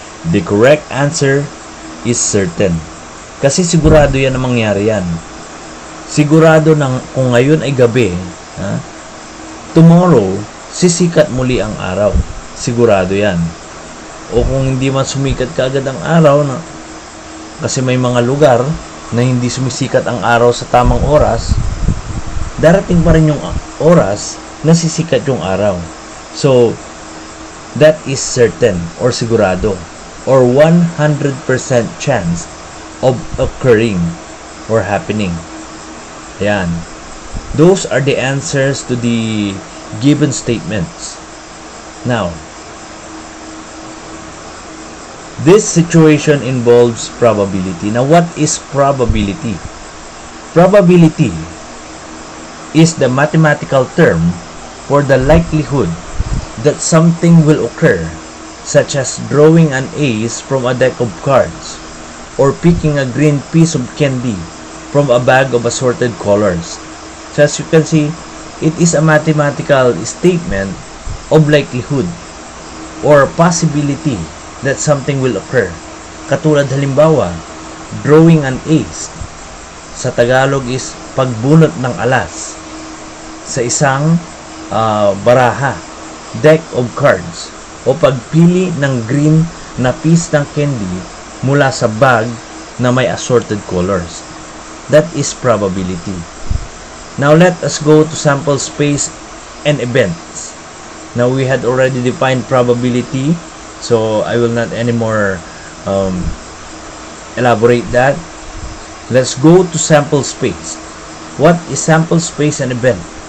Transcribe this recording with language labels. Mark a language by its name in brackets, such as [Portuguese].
[English] The correct answer is certain. [Filipino] Kasi sigurado yan na mangyari yan. Sigurado na kung ngayon ay gabi, tomorrow, sisikat muli ang araw. Sigurado yan. O kung hindi man sumikat kaagad ang araw, kasi may mga lugar na hindi sumisikat ang araw sa tamang oras, darating pa rin yung oras na sisikat yung araw. [English] So, that is certain or sigurado or 100% chance of occurring or happening. Ayan. Those are the answers to the given statements. Now, this situation involves probability. Now, what is probability? Probability is the mathematical term for the likelihood that something will occur, such as drawing an ace from a deck of cards or picking a green piece of candy from a bag of assorted colors. So as you can see, it is a mathematical statement of likelihood or possibility that something will occur. [Filipino] Katulad halimbawa, [English] drawing an ace. [Filipino] Sa Tagalog is pagbunot ng alas sa isang baraha, [English] deck of cards, [Filipino] o pagpili ng green na piece ng candy mula sa bag na may [English] assorted colors. That is probability. Now let us go to sample space and events. Now we had already defined probability, so I will not anymore elaborate that. Let's go to sample space. What is sample space and event?